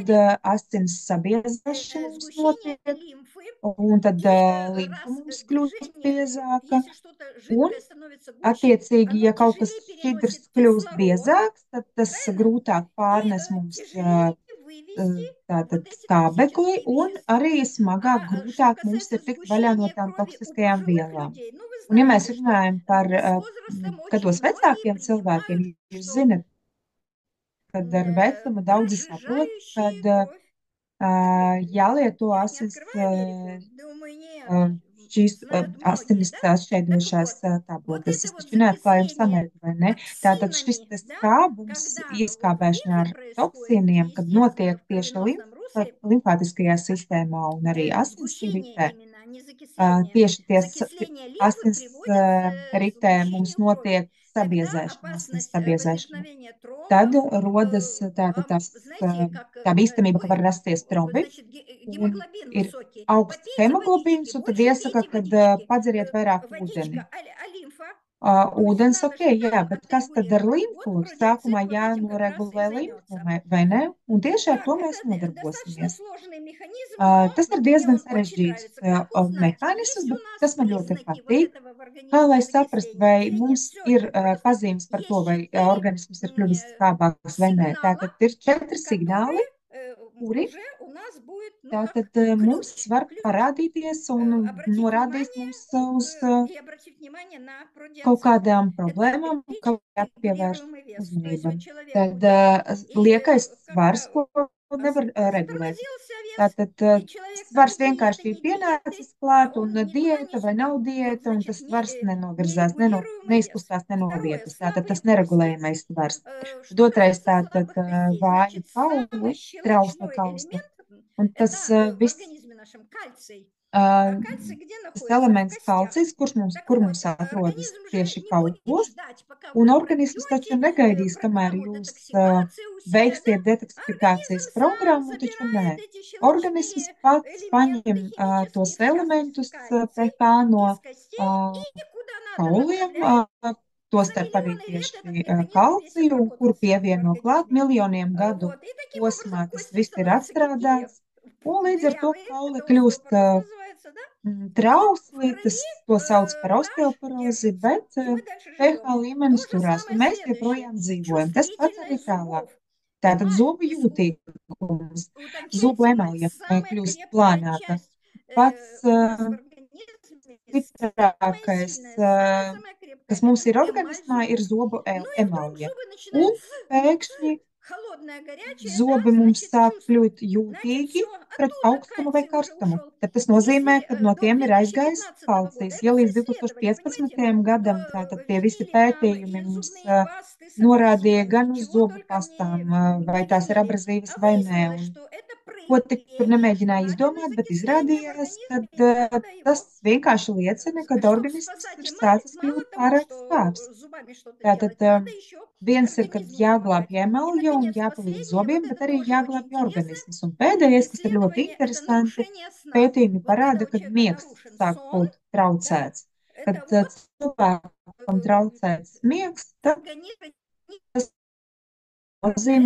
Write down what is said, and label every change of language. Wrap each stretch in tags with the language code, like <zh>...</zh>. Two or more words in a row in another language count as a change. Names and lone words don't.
<ru>происходит</ru> <lv>asins sabiezēšana mums</lv> <ru>сгущение</ru> <lv>notiek,</lv> <ru>лимфы,</ru> <lv>un tad</lv> <ru>и</ru> <lv>limfa</lv> <ru>раз</ru> <lv>mums kļūst</lv> <ru>движение,</ru> <lv>biezāka,</lv> <ru>если что-то</ru> <lv>un,</lv> <ru>жидкое становится гуще,</ru> <lv>attiecīgi,</lv> <ru>оно</ru> <lv>ja kaut kas</lv> <ru>тяжелее</ru> <lv>šķidrs</lv> <ru>переносит</ru> <lv>kļūst</lv> <ru>кислород,</ru> <lv>biezāks, tad tas</lv> <ru>правильно?</ru> <lv>grūtāk</lv> <ru>И</ru> <lv>pārnes mums</lv> <ru>тяжелее вывести</ru> <lv>tātad</lv> <ru>вот эти</ru> <lv>skābekli,</lv> <ru>токсические</ru> <lv>un</lv> <ru>вещества.</ru> <lv>arī smagāk,</lv> <ru>Что</ru> <lv>grūtāk mums</lv> <ru>касается</ru> <lv>ir tikt vaļā no</lv> <ru>сгущения</ru> <lv>tām</lv> <ru>крови у</ru> <lv>toksiskajām</lv> <ru>пожилых</ru> <lv>vielām.</lv> <ru>людей, ну вы</ru> <lv>Un, ja mēs</lv> <ru>знаете, что</ru> <lv>runājam par</lv> <ru>с возрастом очень</ru> <lv>gados</lv> <ru>многие</ru> <lv>vecākiem cilvēkiem,</lv> <ru>принимают,</ru> <lv>jūs</lv> <ru>что</ru> <lv>zinat, kad ar vecumu daudzi saprot,</lv> <ru>прожижающие</ru> <lv>kad</lv> <ru>кровь таблетки.</ru> <lv>jālieto</lv> <ru>Я не</ru> <lv>asins,</lv> <ru>открываю Америку, думаю, нет,</ru> <lv>šīs</lv> <ru>знают многие,</ru> <lv>asinis</lv> <ru>да? Так</ru> <lv>atšķaidošās</lv> <ru>вот, вот</ru> <lv>tabletes.</lv> <ru>это</ru> <lv>Es</lv> <ru>вот</ru> <lv>taču neatklāju jums</lv> <ru>закисление</ru> <lv>Ameriku, vai ne? Tātad šis</lv> <ru>токсинами,</ru> <lv>te</lv> <ru>да,</ru> <lv>skābums,</lv> <ru>когда вот в</ru> <lv>ieskābēšana</lv> <ru>лимфе</ru> <lv>ar</lv> <ru>происходит</ru> <lv>toksīniem, kad</lv> <ru>естественно</ru> <lv>notiek</lv> <ru>в</ru> <lv>tieši</lv> <ru>кровеносном русле,</ru> <lv>limfātiskajā sistēmā un arī</lv> <ru>сгущение</ru> <lv>asinsritē.</lv> <ru>именно, а не закисление.</ru> <lv>Tieši tie</lv> <ru>Закисление лимфы</ru> <lv>asins</lv> <ru>приводит к</ru> <lv>ritē mums</lv> <ru>сгущению крови.</ru> <lv>notiek</lv> <ru>Тогда</ru> <lv>sabiezēšana, asins</lv> <ru>опасность</ru> <lv>sabiezēšana.</lv> <ru>возникновения</ru> <lv>Tad</lv> <ru>тромбов,</ru> <lv>rodas tāda</lv> <ru>знаете, как</ru> <lv>tā bīstamība, ka var rasties trombi,</lv> <ru>значит,</ru> <lv>un</lv> <ru>гемоглобин</ru> <lv>ir</lv> <ru>высокий.</ru> <lv>augsts</lv> <ru>Попейте</ru> <lv>hemoglobīns,</lv> <ru>водички,</ru> <lv>un tad</lv> <ru>больше</ru> <lv>iesaka,</lv> <ru>пейте</ru> <lv>kad</lv> <ru>водички.</ru> <lv>padzeriet vairāk ūdeni.</lv> <ru>Водичка, а лимфа? То есть</ru> <lv>Ūdens</lv> <ru>надо</ru> <lv>ok,</lv> <ru>же</ru> <lv>jā,</lv> <ru>там</ru> <lv>bet kas tad ar</lv> <ru>отрегулировать.</ru> <lv>limfu?</lv> <ru>Вот</ru> <lv>Sākumā</lv> <ru>продиацин вот этим как раз и</ru> <lv>jānoregulē limfu,</lv> <ru>займется.</ru> <lv>vai ne? Un tieši ar</lv> <ru>Так,</ru> <lv>to mēs</lv> <ru>это достаточно</ru> <lv>nodarbosimies.</lv> <ru>сложный механизм, но</ru> <lv>Tas ir</lv> <ru>мне</ru> <lv>diezgan</lv> <ru>он очень</ru> <lv>sarežģīts</lv> <ru>нравится. Как узнать,</ru> <lv>mehānisms,</lv> <ru>есть у</ru> <lv>bet</lv> <ru>нас</ru> <lv>tas man ļoti</lv> <ru>признаки вот</ru> <lv>patīk.</lv> <ru>этого в</ru> <lv>Kā lai</lv> <ru>организме</ru> <lv>saprast,</lv> <ru>закисления</ru> <lv>vai</lv> <ru>или нет?</ru> <lv>mums</lv> <ru>Все</ru> <lv>ir</lv> <ru>очень просто.</ru> <lv>pazīmes par to,</lv> <ru>Есть</ru> <lv>vai</lv> <ru>4</ru> <lv>organisms ir kļuvis skābāks vai nē.</lv> <ru>сигнала,</ru> <lv>Tātad ir 4 signāli,</lv> <ru>которые</ru> <lv>kuri</lv> <ru>уже у нас будет, ну, как</ru> <lv>tātad mums</lv> <ru>ключ.</ru> <lv>var</lv> <ru>Ключ.</ru> <lv>parādīties un</lv> <ru>Обратить</ru> <lv>norādīt</lv> <ru>внимание</ru> <lv>mums uz</lv> <ru>и обратить внимание на</ru> <lv>kaut</lv> <ru>продиацин.</ru> <lv>kādām</lv> <ru>Это</ru> <lv>problēmām, kā jāpievērš</lv> <ru>регулируемый вес. То есть</ru> <lv>uzmanība.</lv> <ru>вот человек</ru> <lv>Tad</lv> <ru>худеет и</ru> <lv>liekais svars,</lv> <ru>как-то</ru> <lv>ko nevar regulēt.</lv> <ru>затормозился вес,</ru> <lv>Tātad</lv> <ru>и человек там</ru> <lv>svars</lv> <ru>и диеты,</ru> <lv>vienkārši ir</lv> <ru>не диеты,</ru> <lv>pienācis klāt,</lv> <ru>он</ru> <lv>un</lv> <ru>ни туда, ни</ru> <lv>diēta vai nav</lv> <ru>сюда. Вот,</ru> <lv>diēta, un</lv> <ru>значит,</ru> <lv>tas svars nenovirzās,</lv> <ru>нерегулируемый вес.</ru> <lv>neizkustās ne no</lv> <ru>Второе,</ru> <lv>vietas. Tātad</lv> <ru>слабые</ru> <lv>tas</lv> <ru>кости.</ru> <lv>neregulējamais svars. Tad</lv> <ru>Что</ru> <lv>otrais</lv> <ru>касается</ru> <lv>tātad</lv> <ru>слабых костей,</ru> <lv>vāji</lv> <ru>значит, самый</ru> <lv>kauli, trausla</lv> <ru>щелочной</ru> <lv>kausla.</lv> <ru>элемент</ru> <lv>Un</lv> <ru>это</ru> <lv>tas</lv> <ru>в</ru> <lv>viss</lv> <ru>организме нашем кальций. Uh, А кальций где</ru> <lv>Tas</lv> <ru>находится? В</ru> <lv>elements</lv> <ru>костях.</ru> <lv>kalcijs,</lv> <ru>Так</ru> <lv>kur</lv> <ru>вот,</ru> <lv>mums atrodas</lv> <ru>организм же</ru> <lv>tieši</lv> <ru>не будет</ru> <lv>kaulos,</lv> <ru>ждать, пока</ru> <lv>un</lv> <ru>вы</ru> <lv>organisms taču</lv> <ru>пройдете</ru> <lv>negaidīs, kamēr</lv> <ru>программу</ru> <lv>jūs</lv> <ru>детоксикации у себя, да?</ru> <lv>veiksiet detoksifikācijas</lv> <ru>Организм сам</ru> <lv>programmu, taču nē.</lv> <ru>забирает эти</ru> <lv>Organisms</lv> <ru>щелочные</ru> <lv>pats paņem</lv> <ru>элементы химические,</ru> <lv>tos</lv> <ru>в частности</ru> <lv>elementus</lv> <ru>кальций,</ru> <lv>pH no</lv> <ru>из костей uh, и куда надо</ru> <lv>kauliem,</lv> <ru>направляет. И за</ru> <lv>tostarp arī</lv> <ru>миллионы лет</ru> <lv>tieši</lv> <ru>этот механизм весь</ru> <lv>kalciju, un kur</lv> <ru>отработался в</ru> <lv>pievieno klāt</lv> <ru>организме.</ru> <lv>miljoniem gadu</lv> <ru>Вот. И таким</ru> <lv>posmā.</lv> <ru>образом</ru> <lv>Tas</lv> <ru>кости</ru> <lv>viss ir</lv> <ru>становятся какие?</ru> <lv>atstrādāts, un līdz ar to</lv> <ru>Дырявые,</ru> <lv>kauli</lv> <ru>это</ru> <lv>kļūst</lv> <ru>остеопороз называется, да? Вот в</ru> <lv>trausli, tas</lv> <ru>крови</ru> <lv>to sauc par</lv> <ru>pH</ru> <lv>osteoporozi,</lv> <ru>держится,</ru> <lv>bet</lv> <ru>и мы дальше</ru> <lv>pH</lv> <ru>живем. То</ru> <lv>līmenis</lv> <ru>же</ru> <lv>turās, un</lv> <ru>самое</ru> <lv>mēs</lv> <ru>следующее.</ru> <lv>joprojām dzīvojam. Tas pats arī</lv> <ru>Чувствительность</ru> <lv>tālāk.</lv> <ru>зубов.</ru> <lv>Tātad</lv> <ru>Эмаль</ru> <lv>zubu jūtīgums, zubu</lv> <ru>утончается, но</ru> <lv>emaļa</lv> <ru>самая</ru> <lv>kļūst</lv> <ru>крепкая</ru> <lv>plānāka.</lv> <ru>часть</ru> <lv>Pats</lv> <ru>у нас в организме, самая</ru> <lv>stiprākais,</lv> <ru>сильная, самая-самая крепкая,</ru> <lv>kas</lv> <ru>это</ru> <lv>mums ir</lv> <ru>эмаль</ru> <lv>organismā, ir</lv> <ru>зубов.</ru> <lv>zobu</lv> <ru>Ну и вдруг</ru> <lv>emaļa.</lv> <ru>зубы начинают</ru> <lv>Un pēkšņi</lv> <ru>холодное, горячее, да,</ru> <lv>zobi mums</lv> <ru>значит,</ru> <lv>sāk</lv> <ru>чувствуют.</ru> <lv>kļūt</lv> <ru>Значит,</ru> <lv>jūtīgi</lv> <ru>все,</ru> <lv>pret</lv> <ru>оттуда</ru> <lv>augstumu vai</lv> <ru>кальций уже</ru> <lv>karstumu.</lv> <ru>ушел.</ru> <lv>Tad tas</lv> <ru>И</ru> <lv>nozīmē, ka</lv> <ru>если</ru> <lv>no</lv> <ru>до</ru> <lv>tiem ir aizgājis</lv> <ru>2015</ru> <lv>kalcijs.</lv> <ru>года,</ru> <lv>Ja</lv> <ru>это все</ru> <lv>līdz</lv> <ru>исследовали, понимаете,</ru> <lv>2015. gadam tātad tie visi</lv> <ru>видели там</ru> <lv>pētījumi</lv> <ru>и</ru> <lv>mums</lv> <ru>зубные пасты с</ru> <lv>norādīja</lv> <ru>абразивами,</ru> <lv>gan uz</lv> <ru>чего</ru> <lv>zobu</lv> <ru>только</ru> <lv>pastām,</lv> <ru>не</ru> <lv>vai tās ir</lv> <ru>видели.</ru> <lv>abrazīvas</lv> <ru>А</ru> <lv>vai nē.</lv> <ru>выяснилось,</ru> <lv>Un</lv> <ru>что это</ru> <lv>ko tik tur</lv> <ru>проявление, что</ru> <lv>nemēģināja</lv> <ru>началось</ru> <lv>izdomāt, bet</lv> <ru>закисление в</ru> <lv>izrādījās,</lv> <ru>организме,</ru> <lv>ka</lv> <ru>и надо</ru> <lv>tas</lv> <ru>его,</ru> <lv>vienkārši liecina, ka</lv> <ru>чтобы</ru> <lv>organisms</lv> <ru>спасать</ru> <lv>ir</lv> <ru>эмаль,</ru> <lv>sācis</lv> <ru>мало</ru> <lv>kļūt</lv> <ru>того,</ru> <lv>pārāk</lv> <ru>что</ru> <lv>stāvs.</lv> <ru>с zubами что-то</ru> <lv>Tātad</lv> <ru>делать, надо еще</ru> <lv>viens ir, kad</lv> <ru>организму помогать.</ru> <lv>jāglābj</lv> <ru>И,</ru> <lv>emalja un</lv> <ru>наконец,</ru> <lv>jāpalīdz</lv> <ru>последнее,</ru> <lv>zobiem,</lv> <ru>вот</ru> <lv>bet</lv> <ru>это</ru> <lv>arī</lv> <ru>тоже очень</ru> <lv>jāglābj</lv> <ru>интересное</ru> <lv>organisms. Un pēdējais, kas ir ļoti</lv> <ru>исследование, это</ru> <lv>interesanti,</lv> <ru>нарушение сна.</ru> <lv>pētījumi</lv> <ru>Вот когда</ru> <lv>parāda,</lv> <ru>у</ru> <lv>kad</lv> <ru>человека</ru> <lv>miegs</lv> <ru>нарушен</ru> <lv>sāk</lv> <ru>сон,</ru> <lv>būt</lv> <ru>да,</ru> <lv>traucēts. Kad</lv> <ru>это вот</ru> <lv>cilvēkam traucēts miegs, tad</lv> <ru>организм</ru> <lv>tas nozīmē,</lv>